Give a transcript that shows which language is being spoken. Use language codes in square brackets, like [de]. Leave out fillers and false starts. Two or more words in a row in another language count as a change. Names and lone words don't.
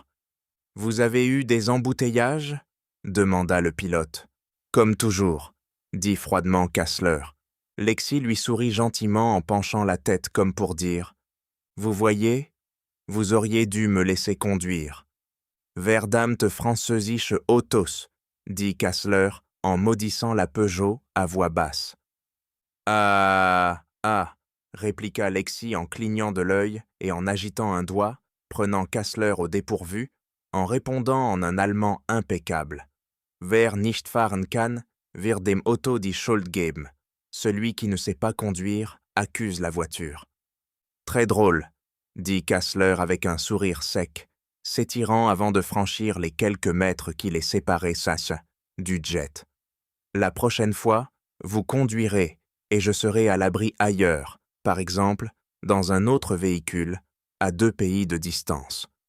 [fr] « Vous avez eu des embouteillages ?» demanda le pilote. « Comme toujours, » dit froidement Kassler. Lexi lui sourit gentiment en penchant la tête comme pour dire « Vous voyez, vous auriez dû me laisser conduire. [de] Verdammt französische Autos, [fr] dit Kassler en maudissant la Peugeot à voix basse. Ah, ah, répliqua Lexi en clignant de l'œil et en agitant un doigt, prenant Kassler au dépourvu, en répondant en un allemand impeccable. [de] Wer nicht fahren kann, wird dem Auto die Schuld geben. [fr] Celui qui ne sait pas conduire accuse la voiture. Très drôle, dit Kassler avec un sourire sec, s'étirant avant de franchir les quelques mètres qui les séparaient du jet. La prochaine fois, vous conduirez et je serai à l'abri ailleurs, par exemple, dans un autre véhicule, à 2 pays de distance.